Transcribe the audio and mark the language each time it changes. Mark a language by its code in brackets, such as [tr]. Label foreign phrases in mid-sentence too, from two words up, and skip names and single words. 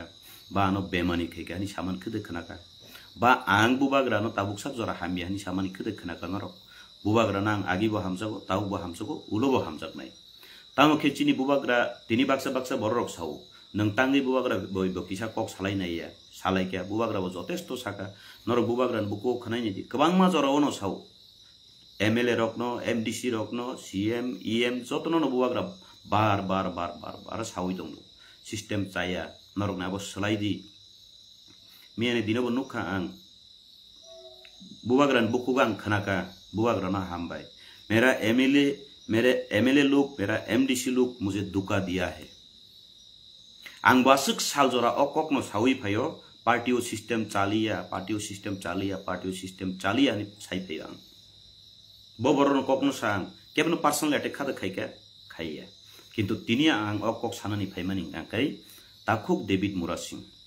[trk] ba ano bemani khegani saman khede khnaka ba ang buwagra no tabuk sak jora hamia ni samani khede khnaka norok buwagra nang agi bo hamjago tabu bo hamjago ulo bo hamjaknai tamo khechini buwagra tini baksa borok sau nang tangi buwagra boi bokisa kok salai naiya salai kya buwagra bo jotesto saka nor buwagra buko khanai ni kabangma jora ono sau MLA rokno MDC rokno CM EM jotono no buwagra bar sawi dong system chaya norok na bo salai di miane dinobo nukha ang buwagran bukugang khanaka buwagra na hambai [hi] मेरा MLA लोग मेरा MDC लोग मुझे धोखा दिया है [trk] ang basuk sal jora okok no sawi phayo partio system chalia ni sai phayang boboron kok no sang kebno [en] personal attack [trk] khada khaiya kintu tinia ang okok sanani phaimani angkai takhuk David Murasing